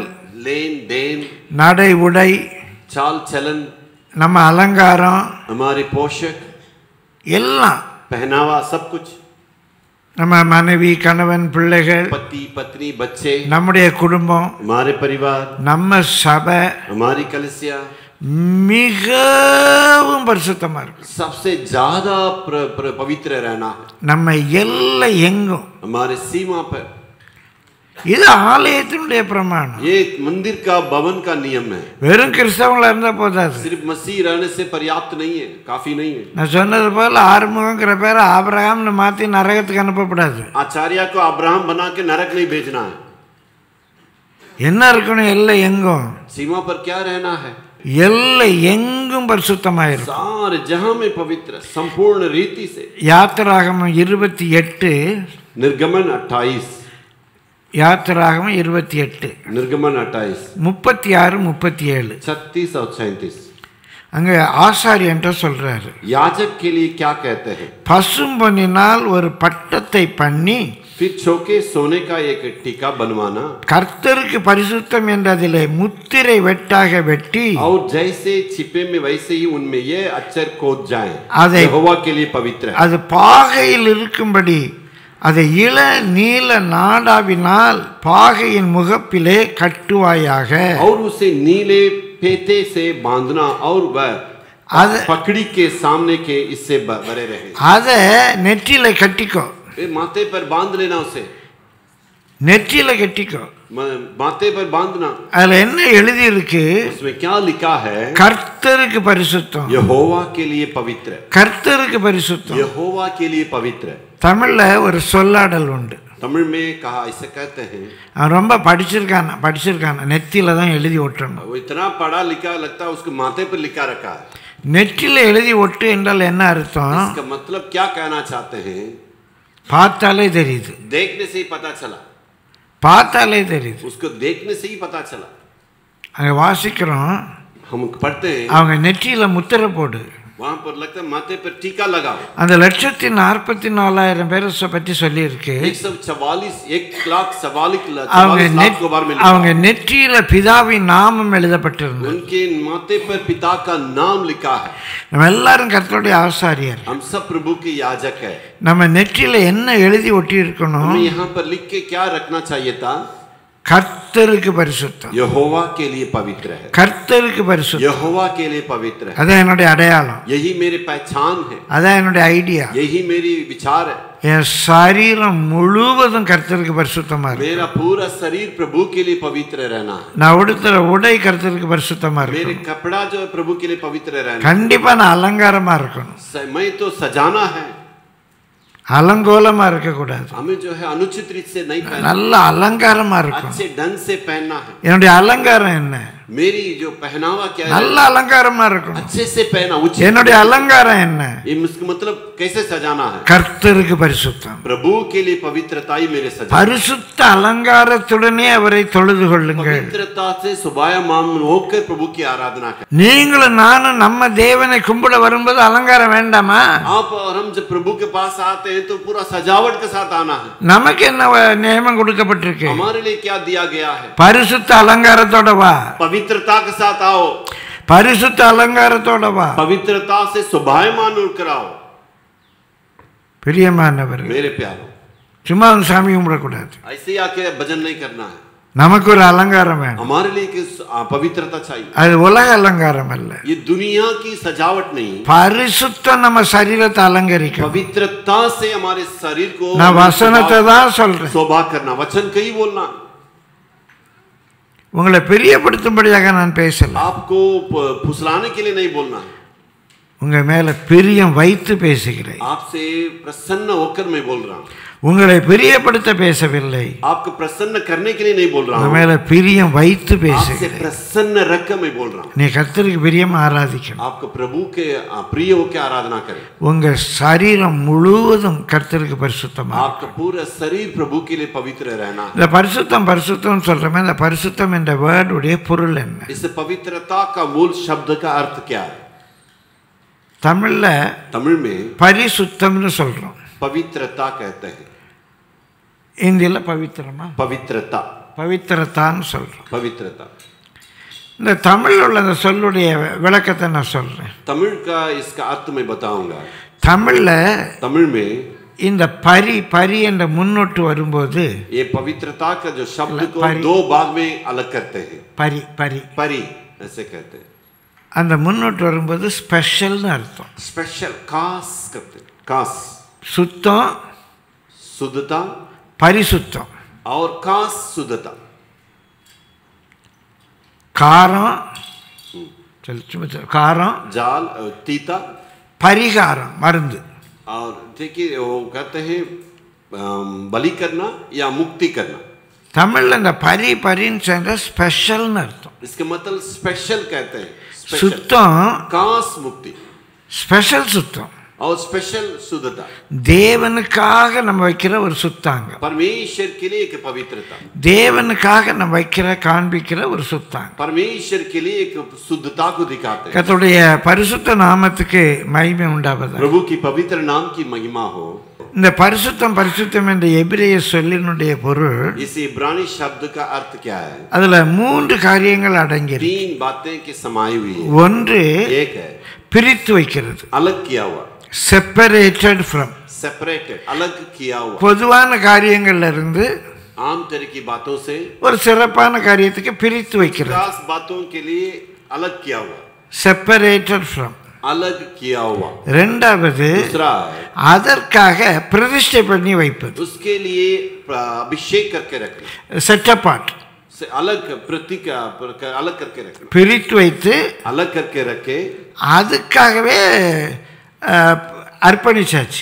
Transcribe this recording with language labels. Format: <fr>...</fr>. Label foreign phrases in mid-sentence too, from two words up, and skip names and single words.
<hi>लेन देन,</hi> <ta>நடை உடை,</ta> <hi>चाल चलन,</hi> <ta>நம்ம அலங்காரம்,</ta> <hi>हमारे पोषक,</hi> <ta>எல்லாம்,</ta> <hi>पहनावा, सब कुछ,</hi> <ta>நம்ம மனைவி, கணவன், பிள்ளைகள்,</ta> <hi>पति पत्नी, बच्चे,</hi> <ta>நம்முடைய குடும்பம்,</ta> <hi>हमारे परिवार,</hi> <ta>நம்ம சபை</ta> <hi>हमारी कलीसिया</hi> <ta>மிகவும் பரிசுத்தமா இருக்கும்.</ta> <hi>सबसे ज्यादा पवित्र रहना है.</hi> <ta>நம்ம எல்லை எங்கும்.</ta> <hi>हमारे सीमा पर.</hi> <ta>இது ஆலயத்தினுடைய பிரமாணம்.</ta> <hi>ये मंदिर का भवन का नियम है.</hi> <ta>வெறும் கிறிஸ்தவங்களா இருந்தா போதாது.</ta> <hi>सिर्फ मसीह रहने से पर्याप्त नहीं है, काफी नहीं है.</hi> <ta>நான் சொன்னது போல ஆறுமுகங்கிற பேரை ஆபிரகாம்னு மாத்தி நரகத்துக்கு அனுப்பப்படாது.</ta> <hi>आचार्य को अब्राहम बना के नरक नहीं भेजना है.</hi> <ta>என்ன இருக்கணும்? எல்லை எங்கும்.</ta> <hi>सीमा पर क्या रहना है?</hi> <ta>எல்லை எங்கும் பரிசுத்தமாயிருக்கும்.</ta> <hi>सारे जहां में पवित्र, संपूर्ण रीति से.</hi> <ta>யாத்திராகமம் 28,</ta> <hi>निर्गमन 28,</hi> <ta>யாத்திராகமம் 28,</ta> <hi>निर्गमन 28,</hi> <ta>36, 37.</ta> <hi>36 और 37.</hi> <ta>அங்க ஆசாரியன்ட்ட சொல்றாரு,</ta> <hi>याजक के लिए क्या कहते हैं?</hi> <ta>பசும்பொன்னினால் ஒரு பட்டத்தை பண்ணி</ta> <hi>फिर चौके सोने का एक टीका बनवाना</hi> <ta>கர்த்தருக்கு பரிசுத்தம் என்றதிலே முத்திரை வெட்டாக வெட்டி</ta> <hi>और जैसे छिपे में वैसे ही उनमें ये अक्षर खोद जाए</hi> <ta>அதை</ta> <hi>यहोवा के लिए पवित्र है.</hi> <ta>அது பாகையில் இருக்கும்படி அதை இள நீல நாடாவினால் பாகையின் முகப்பிலே கட்டுவாயாக.</ta> <hi>और उसे नीले फेते से बांधना और वह पकड़ी के सामने के इससे बरे रहे.</hi> <ta>அதை நெற்றியில கட்டிக்கோ.</ta> <hi>माथे पर बांध लेना उसे.</hi> <ta>நெற்றியில கட்டிக்கோ.</ta> <hi>माथे पर बांधना.</hi> <ta>அதுல என்ன எழுதி இருக்கு?</ta> <hi>उसमें क्या लिखा है?</hi> <ta>கர்த்தருக்கு பரிசுத்தம்.</ta> <hi>यहोवा के लिए पवित्र.</hi> <ta>கர்த்தருக்கு பரிசுத்தம்.</ta> <hi>यहोवा के लिए पवित्र.</hi> <ta>தமிழ்ல ஒரு சொல்லாடல் உண்டு.</ta> <hi>तमिल में कहा ऐसे कहते हैं</hi> <ta>அவன் ரொம்ப படிச்சிருக்கான் நெத்தியில தான் எழுதி ஒட்டணும்.</ta> <hi>वो इतना पढ़ा लिखा लगता है उसके माथे पर लिखा रखा है.</hi> <ta>நெற்றியில எழுதி ஒட்டு என்றால் என்ன அர்த்தம்?</ta> <hi>इसका मतलब क्या कहना चाहते हैं?</hi> <ta>பார்த்தாலே தெரியுது.</ta> <hi>देखने से ही पता चला.</hi> <ta>பார்த்தாலே தெரியுது.</ta> <hi>उसको देखने से ही पता चला.</hi> <ta>அங்க வாசிக்கிறோம்.</ta> <hi>हम पढ़ते हैं</hi> <ta>அவங்க நெற்றியில முத்திரை போடு.</ta> <hi>वहां पर लगता है माथे पर टीका लगाओ.</hi> <ta>அந்த 1,44,000 பேரை பத்தி சொல்லி இருக்கு.</ta> <hi>1,44,000</hi> <ta>அவங்க நெற்றியில பிதாவின் நாமம் எழுதப்பட்டிருந்தது.</ta> <hi>उनके माथे पर पिता का नाम लिखा है.</hi> <ta>நம்ம எல்லாரும் கர்த்தருடைய ஆசாரியர்.</ta> <hi>हम सब प्रभु के याजक है.</hi> <ta>நம்ம நெற்றியில என்ன எழுதி ஒட்டி இருக்கணும்?</ta> <hi>हमें यहाँ पर लिख के क्या रखना चाहिए था?</hi> <ta>கர்த்தருக்கு பரிசுத்தம்.</ta> <hi>यहोवा के लिए पवित्र है.</hi> <ta>கர்த்தருக்கு பரிசுத்தம்.</ta> <hi>यहोवा के लिए पवित्र है.</hi> <ta>அதான் என்னோட அடையாளம்.</ta> <hi>यही मेरी पहचान है.</hi> <ta>அதான் என்னோட ஐடியா.</ta> <hi>यही मेरी विचार है.</hi> <ta>என் சரீரம் முழுவதும் கர்த்தருக்கு பரிசுத்தமா இருக்கு.</ta> <hi>मेरा पूरा शरीर प्रभु के लिए पवित्र रहना है.</hi> <ta>நான் உடுத்துற உடை கர்த்தருக்கு பரிசுத்தமா இருக்கு.</ta> <hi>मेरे कपड़ा जो है प्रभु के लिए पवित्र रहना.</hi> <ta>கண்டிப்பா நான் அலங்காரமா இருக்கணும்.</ta> <hi>मैं तो सजाना है.</hi> <ta>அலங்கோலமா இருக்க கூடாது.</ta> <hi>हमें जो है अनुचित रीत से नहीं पहनना.</hi> <ta>நல்ல அலங்காரமா இருக்கணும்.</ta> <hi>अच्छे ढंग से पहनना है.</hi> <ta>என்னுடைய அலங்காரம் என்ன?</ta> <hi>मेरी जो पहनावा क्या है?</hi> <ta>நல்ல அலங்காரமா இருக்கணும்.</ta> <hi>अच्छे से पहना.</hi> <ta>என்னுடைய அலங்காரம் என்ன?</ta> <hi>इसका मतलब कैसे सजाना है?</hi> <ta>கர்த்தருக்கு பரிசுத்தம்.</ta> <hi>प्रभु के लिए पवित्रता ही मेरे सजाना.</hi> <ta>பரிசுத்த அலங்காரத்துடனே அவரை தொழுது கொள்ளுங்கள்.</ta> <hi>पवित्रता से शोभायमान होकर प्रभु की आराधना करें.</hi> <ta>நீங்களும் நானும் நம்ம தேவனை கும்பிட வரும்போது அலங்காரம் வேண்டாமா?</ta> <hi>आप और हम जब प्रभु के पास आते हैं तो पूरा सजावट के साथ आना है.</hi> <ta>நமக்கு என்ன நியமம் கொடுக்கப்பட்டிருக்கு?</ta> <hi>हमारे लिए क्या दिया गया है?</hi> <ta>பரிசுத்த அலங்காரத்தோட வா.</ta> <hi>पवित्रता के साथ आओ.</hi> <ta>பரிசுத்த அலங்காரத்தோட வா.</ta> <hi>पवित्रता से शोभायमान होकर आओ.</hi> <ta>பிரியமானவர்களே,</ta> <hi>मेरे प्यारो,</hi> <ta>சும்மா சாமி கும்பிடக்கூடாது.</ta> <hi>ऐसे ही आके भजन नहीं करना है.</hi> <ta>நமக்கு ஒரு அலங்காரம் வேணும்.</ta> <hi>हमारे लिए किस पवित्रता चाहिए.</hi> <ta>அது உலக அலங்காரம் அல்ல.</ta> <hi>ये दुनिया की सजावट नहीं.</hi> <ta>பரிசுத்தம் நம்ம சரீரத்தை அலங்கரிக்கும்.</ta> <hi>पवित्रता से हमारे शरीर को</hi> <ta>நான் வசனத்தை தான் சொல்றேன்.</ta> <hi>शोभा करना. वचन कहीं बोलना.</hi> <ta>உங்களை பிரியப்படுத்தும்படியாக நான் பேசல.</ta> <hi>आपको फुसलाने के लिए नहीं बोलना.</hi> <ta>உங்க மேல பிரியம் வைத்து பேசுகிறேன்.</ta> <hi>आपसे प्रसन्न होकर मैं बोल रहा हूँ.</hi> <ta>உங்களை பிரியப்படுத்த பேசவில்லை.</ta> <hi>आपको प्रसन्न करने के लिए नहीं बोल रहा</hi> <ta>உங்க</ta> <hi>हूँ.</hi> <ta>மேல பிரியம் வைத்து</ta> <hi>आपसे</hi> <ta>பேசுகிறேன்.</ta> <hi>प्रसन्न रख मैं बोल रहा हूँ.</hi> <ta>நீ கர்த்தருக்கு பிரியமா ஆராதிக்கணும்.</ta> <hi>आपको प्रभु के प्रिय होकर आराधना करें.</hi> <ta>உங்க சரீரம் முழுவதும் கர்த்தருக்கு பரிசுத்தமா.</ta> <hi>आपका पूरा शरीर प्रभु के लिए पवित्र रहना है.</hi> <ta>இந்த பரிசுத்தம் சொல்றமே, இந்த பரிசுத்தம் என்ற வேர்ட் உடைய பொருள் என்ன?</ta> <hi>इस पवित्रता का मूल शब्द का अर्थ क्या है?</hi> <ta>தமிழ்ல</ta> <hi>तमिल में</hi> <ta>பரிசுத்தம்னு சொல்றோம்.</ta> <hi>पवित्रता कहते हैं.</hi> <ta>இந்தியில பவித்திரமா?</ta> <hi>पवित्रता.</hi> <ta>பவித்திரத்தான்னு சொல்றோம்.</ta> <hi>पवित्रता.</hi> <ta>இந்த தமிழ்ல உள்ள அந்த சொல்லுடைய விளக்கத்தை நான் சொல்றேன்.</ta> <hi>तमिल का इसका अर्थ मैं बताऊंगा.</hi> <ta>தமிழ்ல</ta> <hi>तमिल में</hi> <ta>இந்த பரி என்ற முன்னொட்டு வரும்போது</ta> <hi>ये पवित्रता का जो शब्द को दो भाग में अलग करते हैं.</hi> <ta>பரி</ta> <hi>परी ऐसे कहते हैं.</hi> <ta>அந்த முன்னொட்டு வரும்போது ஸ்பெஷல்னு அர்த்தம்.</ta> <hi>स्पेशल खास करते हैं. खास</hi> <ta>சுத்தம்,</ta> <hi>शुद्धता</hi> <ta>பரிசுத்தம்.</ta> <hi>और खास शुद्धता.</hi> <ta>காரம், காரம்,</ta> <hi>जाल तीता,</hi> <ta>பரிகாரம் மருந்து.</ta> <hi>और देखिए वो कहते हैं बलि करना या मुक्ति करना.</hi> <ta>தமிழ்ல இந்த பரின்னு சேர்ந்த ஸ்பெஷல்னு அர்த்தம்.</ta> <hi>इसका मतलब स्पेशल कहते हैं.</hi> <ta>சுத்தம்,</ta> <hi>खास मुक्ति</hi> <ta>ஸ்பெஷல் சுத்தம்.</ta> <hi>और स्पेशल शुद्धता.</hi> <ta>தேவனுக்காக நம்ம வைக்கிற ஒரு சுத்தாங்க.</ta> <hi>परमेश्वर के लिए एक पवित्रता.</hi> <ta>தேவனுக்காக நம்ம காண்பிக்கிற ஒரு சுத்தாங்க.</ta> <hi>परमेश्वर के लिए एक शुद्धता को दिखाते हैं.</hi> <ta>கர்த்தருடைய பரிசுத்த நாமத்துக்கு மகிமை உண்டாவதாக.</ta> <hi>प्रभु की पवित्र नाम की महिमा हो.</hi> <ta>இந்த பரிசுத்தம் என்ற எபிரேய சொல்லினுடைய பொருள்,</ta> <hi>इस इब्रानी शब्द का अर्थ क्या है?</hi> <ta>அதுல 3 காரியங்கள் அடங்கியிருக்கு.</ta> <hi>3 बातें की समाई हुई है.</hi> <ta>ஒன்று,</ta> <hi>एक है</hi> <ta>பிரித்து வைக்கிறது,</ta> <hi>अलग किया हुआ.</hi> <en>separated from,</en> <hi>सेपरेटेड अलग किया हुआ.</hi> <ta>பொதுவான காரியங்கள்ல இருந்து</ta> <hi>आम तरह की बातों से</hi> <ta>ஒரு சிறப்பான காரியத்துக்கு பிரித்து வைக்கிறது.</ta> <hi>खास बातों के लिए अलग किया हुआ.</hi> <en>separated from.</en> <hi>अलग किया हुआ.</hi> <ta>இரண்டாவது,</ta> <hi>दूसरा</hi> <ta>அதற்காக பிரதிஷ்டை பண்ணி வைப்பது,</ta> <hi>उसके लिए अभिषेक करके रखना.</hi> <en>set apart,</en> <hi>अलग प्रतीक अलग करके रखना.</hi> <ta>பிரித்து வைத்து</ta> <hi>अलग करके रखे.</hi> <ta>அதுக்காகவே அர்ப்பணிச்சாச்சு.</ta>